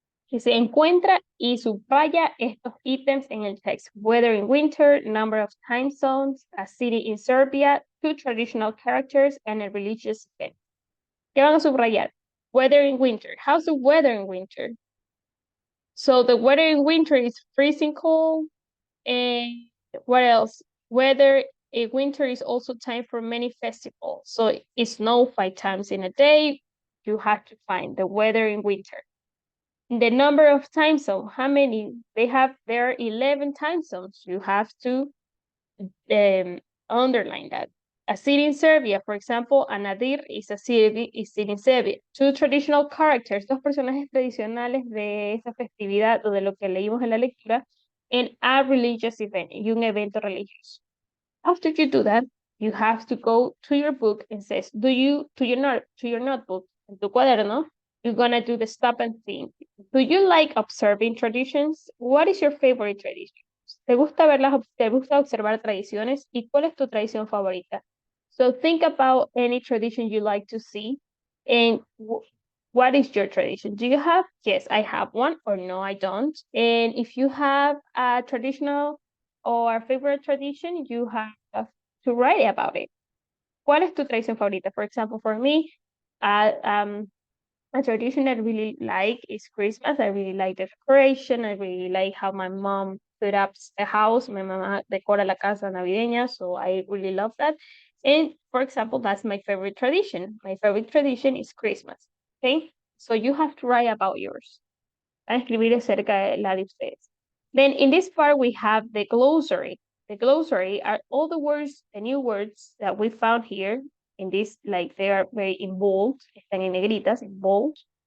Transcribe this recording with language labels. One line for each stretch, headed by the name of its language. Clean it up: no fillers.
Spanish: Que se encuentra y subraya estos ítems en el text.
English: Weather in winter, number of time zones, a city in Serbia, 2 traditional characters, and a religious event.
Spanish: ¿Qué van a subrayar?
English: Weather in winter. How's the weather in winter? So the weather in winter is freezing cold. And what else? Weather in winter is also time for many festivals. So it snows 5 times in a day. You have to find the weather in winter. The number of time zones, how many? There are 11 time zones. You have to underline that. A city in Serbia, for example, Anadir is a city in Serbia. 2 traditional characters,
Spanish: 2 personajes tradicionales de esa festividad o de lo que leímos en la lectura,
English: and a religious event,
Spanish: y un evento religioso.
English: After you do that, you have to go to your book and says, to your notebook,
Spanish: en tu cuaderno,
English: you're gonna do the stop and think. Do you like observing traditions? What is your favorite tradition?
Spanish: ¿Te gusta observar tradiciones? ¿Y cuál es tu tradición favorita?
English: So think about any tradition you like to see and what is your tradition? Do you have? Yes, I have one, or no, I don't. And if you have a traditional or favorite tradition, you have to write about it.
Spanish: ¿Cuál es tu tradición favorita?
English: For example, for me, a tradition I really like is Christmas. I really like the decoration. I really like how my mom put up the house. My
Spanish: mamá decora la casa navideña,
English: so I really love that. And for example, that's my favorite tradition. My favorite tradition is Christmas. Okay, so you have to write about yours.
Spanish: A escribir acerca de la de ustedes.
English: Then in this part, we have the glossary. The glossary are all the words, the new words that we found here in this, like they are very in bold,
Spanish: están en negritas,
English: in bold.